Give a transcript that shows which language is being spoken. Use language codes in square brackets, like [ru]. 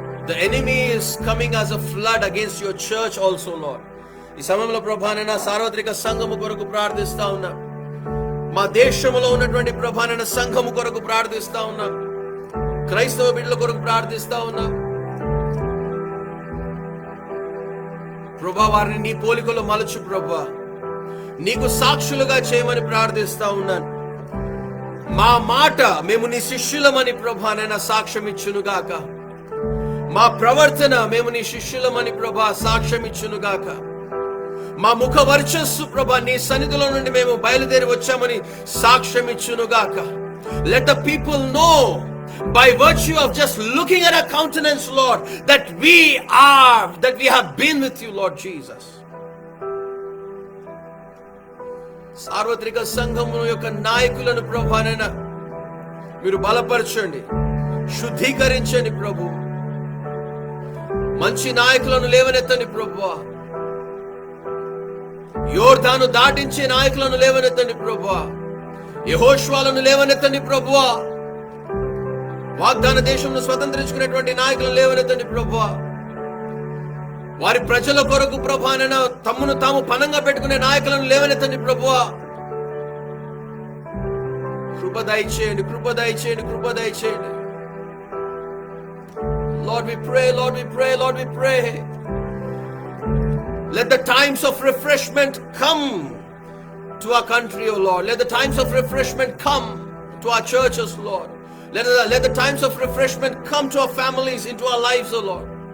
[en] The enemy is coming as a flood against your church also, Lord. [te] ఈ సమయంలో ప్రభానైనా సార్వత్రిక సంఘము కొరకు ప్రార్థిస్తా ఉన్నా. మా దేశంలో ఉన్నటువంటి ప్రభానైనా సంఘము కొరకు ప్రార్థిస్తా ఉన్నా. క్రైస్తవ బిడ్డల కొరకు ప్రార్థిస్తా ఉన్నా ప్రభా. వారిని నీ పోలికలో మలచు ప్రభా. నీకు సాక్షులుగా చేయమని ప్రార్థిస్తా ఉన్నాను. మా మాట మేము నీ శిష్యులమని ప్రభానైనా సాక్ష్యం ఇచ్చునుగాక. మా ప్రవర్తన మేము నీ శిష్యులమని ప్రభా సాక్ష్యం ఇచ్చునుగాక. మా ముఖ వర్చస్సు ప్రభా నీ సన్నిధిలో నుండి మేము బయలుదేరి వచ్చామని సాక్ష్యం ఇచ్చునుగాక. [en] Let the people know by virtue of just looking at our countenance, Lord, that we have been with you, Lord Jesus. [te] సార్వత్రిక సంఘము యొక్క నాయకులను ప్రభువైనా మీరు బలపరచండి, శుద్ధీకరించండి ప్రభు. మంచి నాయకులను లేవనెత్తండి ప్రభువా. యోర్దాను దాటించే నాయకులను లేవనెత్తండి ప్రభువా. యెహోషువలను లేవనెత్తండి ప్రభువా. వాగ్దాన దేశంను స్వతంత్రించుకునేటువంటి నాయకులను లేవనెత్తండి ప్రభువా. వారి ప్రజల కొరకు ప్రభువా తమ్మును తాము పనంగా పెట్టుకునే నాయకులను లేవనెత్తండి ప్రభువా. కృప దయచేయండి, కృప దయచేయండి, కృప దయచేయండి. [en] Lord, we pray, Lord, we pray, Lord, we pray. Let the times of refreshment come to our country, O Lord. Let the times of refreshment come to our churches, Lord. Let the times of refreshment come to our families, into our lives, O Lord.